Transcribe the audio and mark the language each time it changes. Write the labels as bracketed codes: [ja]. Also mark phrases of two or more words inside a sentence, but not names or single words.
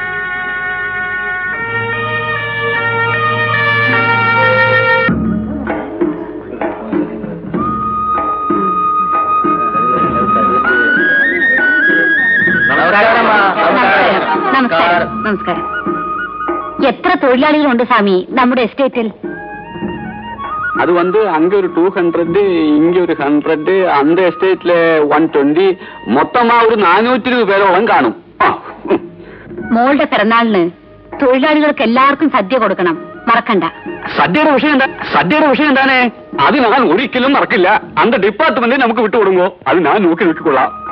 [ml] നമസ്കാരം. നമസ്കാരം. എത്ര തൊഴിലാളികളുണ്ട് സ്വാമി നമ്മുടെ എസ്റ്റേറ്റിൽ? [ta] அது அங்க ஒரு 200, இங்க ஒரு 100, அந்த எஸ்டேட்ல 120, மொத்தமா ஒரு 420 [ml] പേരോളം കാണും. മോളുടെ പിറന്നാളിന് തൊഴിലാളികൾക്ക് എല്ലാവർക്കും സദ്യ കൊടുക്കണം, മറക്കണ്ട. സദ്യയുടെ വിഷയം എന്താണ്? അത് ഞാൻ ഒരിക്കലും മറക്കില്ല. அந்த ഡിപ്പാർട്ട്മെന്റ് നമുക്ക് വിട്ടുകൊടുങ്ങോ, അത് ഞാൻ നോക്കി നോക്കിക്കൊള്ളാം.